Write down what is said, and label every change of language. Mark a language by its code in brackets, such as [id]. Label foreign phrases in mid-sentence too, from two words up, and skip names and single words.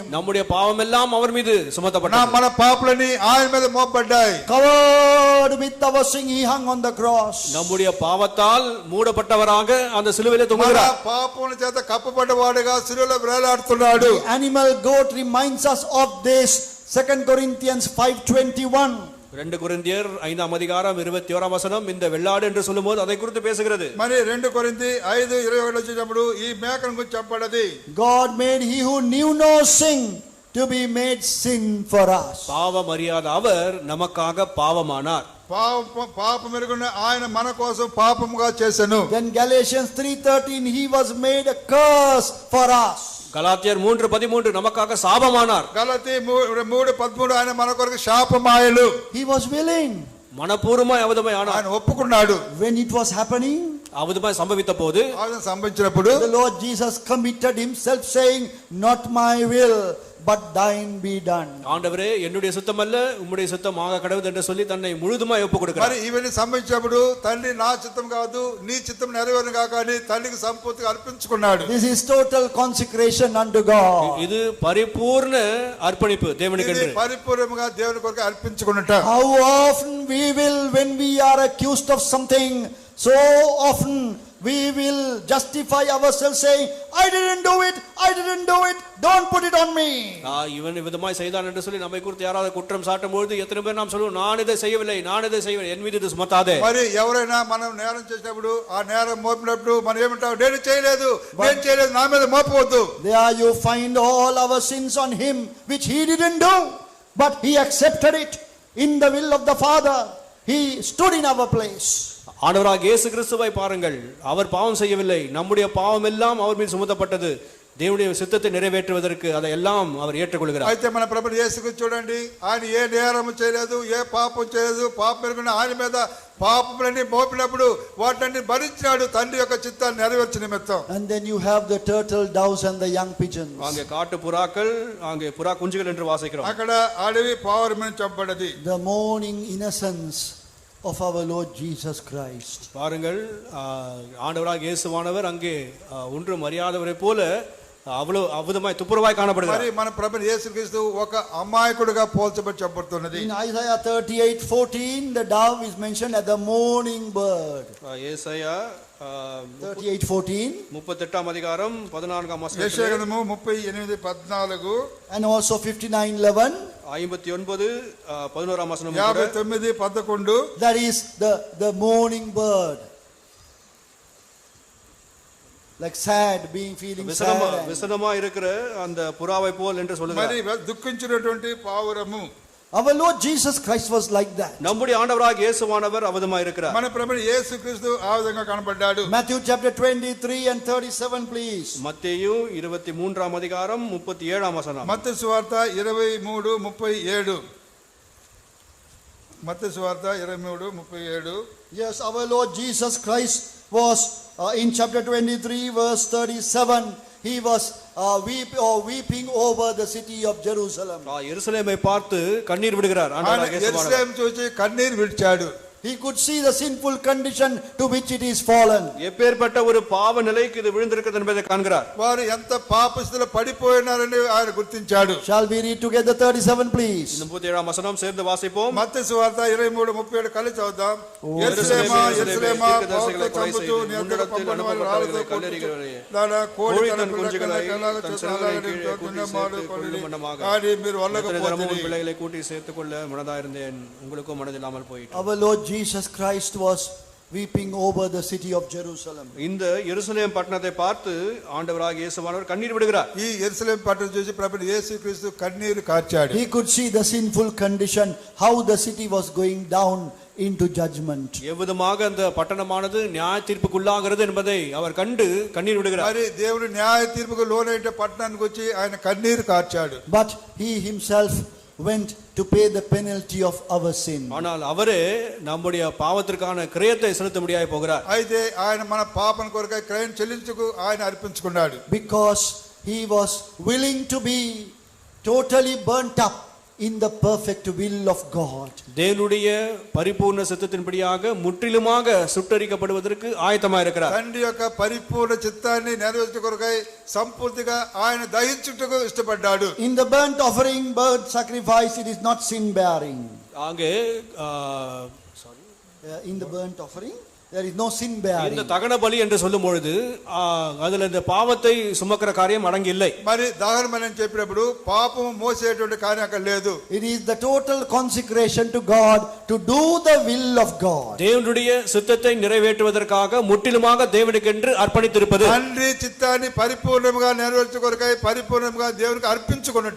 [ta] நம்முடைய பாவம் எல்லாம் அவர் மீது சுமத்தப்பட்டது. [te] మన పాపలని ఆయన మీద మోపబడ్డాయి. [en] Covered with our sin, he hung on the cross. [ta] நம்முடைய பாவத்தால் மூடப்பட்டவராக அந்த சிலுவையிலே [te] మన [ta] தொங்குகிறார். [te] పాపముల చేత కప్పబడ్డవాడుగా శిలువలో వేలాడుతున్నాడు. [en] The animal goat reminds us of this. 2 Corinthians 5:21. [ta] 2 கொரிந்தியர் 5ஆம் அதிகாரம் 21ஆம் வசனம் இந்த வெள்ளாடு என்று சொல்லும்போது அதை குறித்து பேசுகிறது. [te] మరి 2 కొరింథీ 5:21 వచ్చేటప్పుడు ఈ మేకను గురించి చెప్పబడ్డది. [en] God made he who knew no sin to be made sin for us. [ta] பாவம் அறியாத அவர் நமக்காக பாவமானார். [te] పాపం ఎరుగున్న ఆయన మన కోసం పాపముగా చేసెను. [en] Then Galatians 3:13 he was made a curse for us. [ta] கலாத்தியர் 3:13 நமக்காக சாபமானார். [te] గలతీ 3:13 ఆయన మన కొరకు శాపమాయలు. [en] He was willing. [ta] மனப்பூர்வமாய் அவதமாய் ஆனார். [te] ఆయన ఒప్పుకున్నాడు. [en] When it was happening, [ta] அவதமாய் சம்பவித்த போது [te] ఆయన సంభవించినప్పుడు [en] the Lord Jesus committed himself saying, not my will but thine be done. [ta] ஆண்டவரே என்னுடைய சித்தம் அல்ல உம்முடைய சித்தம் ஆக கடவுது என்று சொல்லி தன்னை முழுதுமாய் ஒப்புக் கொடுக்கிறார். [te] మరి ఇవన్నీ సంభవించినప్పుడు తండ్రి నా చిత్తం కాదు నీ చిత్తం నెరవేరును గాక అని తల్లికి సంపూర్తిగా అర్పించుకున్నాడు. [en] This is total consecration unto God. [ta] இது பரிபூர்ண அர்ப்பணிப்பு தேவனுக்கு [te] ఇది [ta] என்று. [te] పరిపూర్ణంగా దేవుని కొరకు అర్పించుకున్నట. [en] How often we will, when we are accused of something, so often we will justify ourselves saying, I didn't do it, don't put it on me. இவன் விதமாய் செய்தான் என்று சொல்லி நம்மை குறித்து யாராவது குற்றம் சாட்டும் பொழுது எத்தனை பேர் நாம் சொல்லுவோம், நான் இதை செய்யவில்லை என் மீது இது சுமத்தாதே. మరి ఎవరైనా మనం నేరం చేసినప్పుడు ఆ నేరం మోపినప్పుడు మనం ఏమంటాం, నేను చేయలేదు నా మీద మోపవద్దు. There you find all our sins on him which he didn't do, but he accepted it in the will of the Father. He stood in our place. [ta] ஆண்டவராகிய இயேசு கிறிஸ்துவை பாருங்கள், அவர் பாவம் செய்யவில்லை, நம்முடைய பாவம் எல்லாம் அவர் மீது சுமத்தப்பட்டது. దేవుடைய சித்தத்தை நிறைவேற்றுவதற்கு அதை எல்லாம் அவர் ஏற்றுக்கொள்கிறார். [te] అయితే మన ప్రభు యేసుకు చూడండి, ఆయన ఏ నేరము చేయలేదు, ఏ పాపం చేయలేదు. పాపం ఎరుగున ఆయన మీద పాపములన్నీ మోపినప్పుడు వాటిని భరించాడు తండ్రి యొక్క చిత్తాన్ని నెరవేర్చు నిమిత్తం. [en] And then you have the turtle doves and the young pigeons. [ta] அங்கே காட்டு புறாக்கள், அங்கே புறா குஞ்சுகள் என்று வாசிக்கிறோம். [te] అక్కడ అడవి పావురమని చెప్పబడ్డది. [en] The morning innocence of our Lord Jesus Christ. [ta] பாருங்கள், ஆண்டவராகிய இயேசுவானவர் அங்கே ஒன்றும் அறியாதவரை போல அவ்வளவு அற்புதமாய் துப்புரவாய் காணப்படுகிறார். [te] మరి మన ప్రభు యేసుక్రీస్తు ఒక అమాయకుడిగా పోల్చబడి చెప్పబడుతున్నది. [en] In Isaiah 38:14 the dove is mentioned as the morning bird. [ta] ஏசாயா 38:14 38ஆம் அதிகாரம் 14ஆம் வசனம். [te] యెషయా గ్రంథము 38:14 [en] and also 59:11 [ta] 59:11ஆம் வசனம். 59:11 [en] that is the morning bird, like sad, feeling sad. [ta] விசனமா இருக்கிற அந்த புறாவை போல் என்று சொல்லுகிறார். [te] మరి దుఃఖించినటువంటి పావురము. [en] Our Lord Jesus Christ was like that. [ta] நம்முடைய ஆண்டவராகிய இயேசுவானவர் அவதமாய் இருக்கிறார். [te] మన ప్రభు యేసుక్రీస్తు ఆ విధంగా కనబడ్డాడు. [en] Matthew chapter 23 and 37 please. [ta] மத்தேயு 23ஆம் அதிகாரம் 37ஆம் வசனம். [te] మత్తయి సువార్త 23:37. మత్తయి సువార్త 23:37. [en] Yes, our Lord Jesus Christ was in chapter 23 verse 37. He was weeping over the city of Jerusalem. [ta] எருசலேமை பார்த்து கண்ணீர் விடுகிறார். ஆண்டவராகிய இயேசுவானவர் [te] యెరూషలేము చూసి కన్నీరు విడిచాడు. [en] He could see the sinful condition to which it is fallen. [ta] எப்பேர்ப்பட்ட ஒரு பாவ நிலைக்கு இது விழுந்திருக்கிறது என்பதை காண்கிறார். [te] వారు ఎంత పాపస్థితిలో పడిపోయినారని ఆయన గుర్తించాడు. [en] Shall we read together 37 please? [ta] 37ஆம் வசனம் சேர்ந்து வாசிப்போம். [te] మత్తయి సువార్త 23:37 కలిసి చదువుదాం. యెరూషలేమా యెరూషలేమా పాపులను చంపుతూ నీ వద్దకు పంపబడిన వారి రాళ్ళతో కొట్టుచు దాని కోడి తన కుంజుகளை తన సెలవులకి తున్నమాడు కొల్లి కానీ మీరు వల్లకపోతిరి. [ta] பிள்ளைகளை கூட்டி சேர்த்துக்கொள்ள மனதாயிருந்தேன், உங்களுக்கும் மனதில்லாமல் போயிட்டு. [en] Our Lord Jesus Christ was weeping over the city of Jerusalem. [ta] இந்த எருசலேம் பட்டணத்தை பார்த்து ஆண்டவராகிய இயேசுவானவர் கண்ணீர் விடுகிறார். [te] ఈ యెరూషలేము పట్టణం చూసి ప్రభు యేసుక్రీస్తు కన్నీరు కార్చాడు. [en] He could see the sinful condition, how the city was going down into judgment. [ta] எவ்விதமாக அந்த பட்டணமானது நியாய தீர்ப்புக்குள்ளாகிறது என்பதை அவர் கண்டு கண்ணீர் விடுகிறார். [te] మరి దేవుడు న్యాయ తీర్పుకు లోనైన పట్టణానికి వచ్చి ఆయన కన్నీరు కార్చాడు. [en] But he himself went to pay the penalty of our sin. [ta] ஆனால் அவரே நம்முடைய பாவத்திற்கான கிரயத்தை செலுத்த முடியாய் போகிறார். [te] అయితే ఆయన మన పాపం కొరకై క్రయం చెల్లించుకు ఆయన అర్పించుకున్నాడు. [en] Because he was willing to be totally burnt up in the perfect will of God. [ta] தேவனுடைய பரிபூர்ண சித்தத்தின்படியாக முற்றிலுமாக சுட்டரிக்கப்படுவதற்கு ஆயத்தமாக இருக்கிறார். [te] తండ్రి యొక్క పరిపూర్ణ చిత్తాన్ని నెరవేర్చు కొరకై సంపూర్తిగా ఆయన దహించుటకు ఇష్టపడ్డాడు. [en] In the burnt offering, burnt sacrifice, it is not sin bearing. [ta] அங்கே [en] In the burnt offering, there is no sin bearing. [ta] இந்த தகன பலி என்று சொல்லும் பொழுது அதுல இந்த பாவத்தை சுமக்கிற காரியம் அடங்கி இல்லை. [te] మరి దహన బలి అని చెప్పినప్పుడు పాపము మోసేటువంటి కార్యం అక్కడ లేదు. [en] It is the total consecration to God to do the will of God. [ta] தேவனுடைய சித்தத்தை நிறைவேற்றுவதற்காக முற்றிலுமாக தேவனுக்கென்று அர்ப்பணித்திருப்பது. [te] తండ్రి చిత్తాన్ని పరిపూర్ణంగా నెరవేర్చు కొరకై పరిపూర్ణంగా దేవునికి అర్పించుకొనుట.